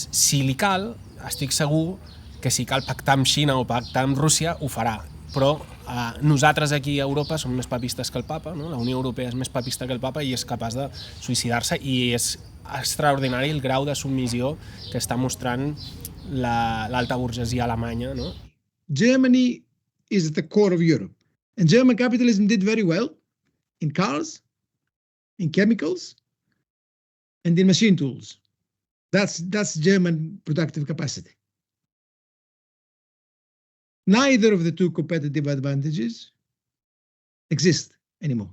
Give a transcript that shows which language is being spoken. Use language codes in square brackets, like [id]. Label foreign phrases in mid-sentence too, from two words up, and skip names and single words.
[ca] Si li cal, estic segur que si cal pactar amb Xina o pactar amb Rússia, ho farà. Però nosaltres aquí a Europa som més papistes que el papa, no? La Unió Europea és més papista que el papa i és capaç de suïcidar-se i és extraordinari el grau de submissió que està mostrant l'alta burgesia alemanya, no? [en] Germany is at the core of Europe. And German capitalism did very well in cars, in chemicals, and in machine tools. That's German productive capacity. Neither of the two competitive advantages exist anymore.